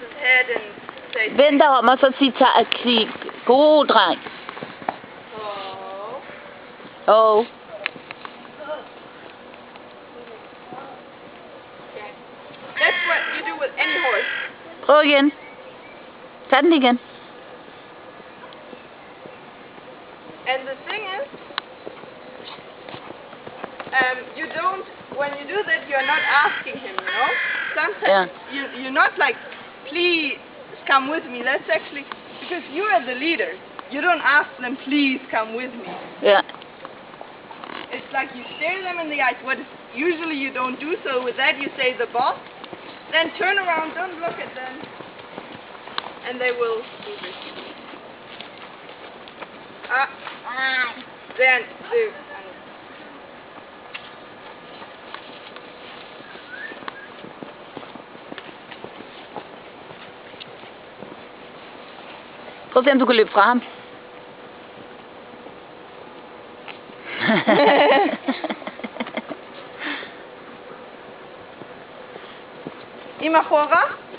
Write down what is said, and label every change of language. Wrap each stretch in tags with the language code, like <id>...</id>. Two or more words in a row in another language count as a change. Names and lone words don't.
<en>head and say...</en> <da>Vend dig om og så sig god dreng.</da> <en>Oh. Oh. Okay. That's what you do with any horse.</en> <da>Prøv igen. Tag den igen.</da> <en>And the thing is, you don't, when you do that, you're not asking him, you know? Sometimes you're not like, please come with me. That's actually, because you are the leader. You don't ask them, please come with me. Yeah. It's like you stare them in the eyes. What is, usually you don't do so. With that you say the boss. Then turn around, don't look at them. And they will do this. Then the...</en> <da>Prøv at se, om du kan løbe fra ham. Imachora?</da>